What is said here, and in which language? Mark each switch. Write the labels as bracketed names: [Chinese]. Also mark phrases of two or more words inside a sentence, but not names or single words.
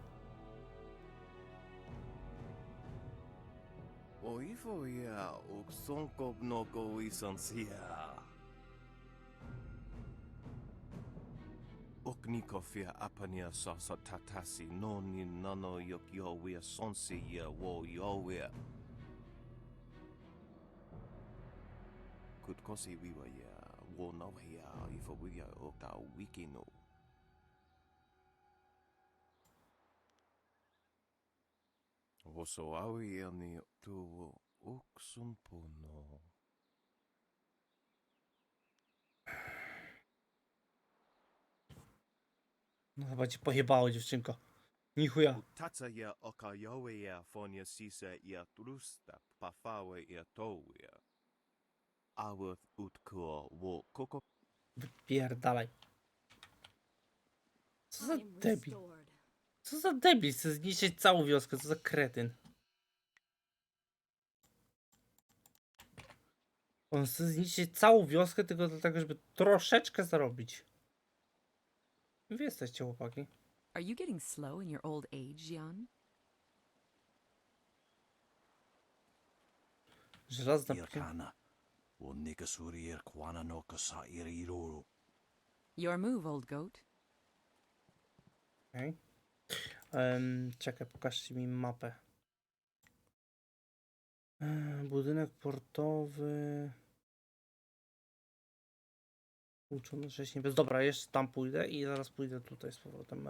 [Polish] Oifo ia uksonko mnogo isonsia. Oknikofia apania sasa tatasi noni nano yokyo sonsi ia wo yowia. Kutkosi wiwa ia wo no ia ifo wiya okta wikino. Woso awi ia ni tu uksumpuno. No chyba cię pojebało, dziewczynko. Nichuja. Tatsa ia okajowe ia fonia sisa ia trusta pafawe ia towia. Awath utko wo koko. Wypierdalaj. Co za debil? Co za debil? Chce zniszczyć całą wioskę, co za kretyn. On chce zniszczyć całą wioskę tylko dlatego, żeby troszeczkę zarobić. Wy jesteście, chłopaki. [English] Are you getting slow in your old age, Jan? [Polish] Żelazna Irkana. [English] Your move, old goat. [Polish] Okej. Czekaj, pokażcie mi mapę. Budynek portowy. Uczony wcześniej. Dobra, jeszcze tam pójdę i zaraz pójdę tutaj z powrotem.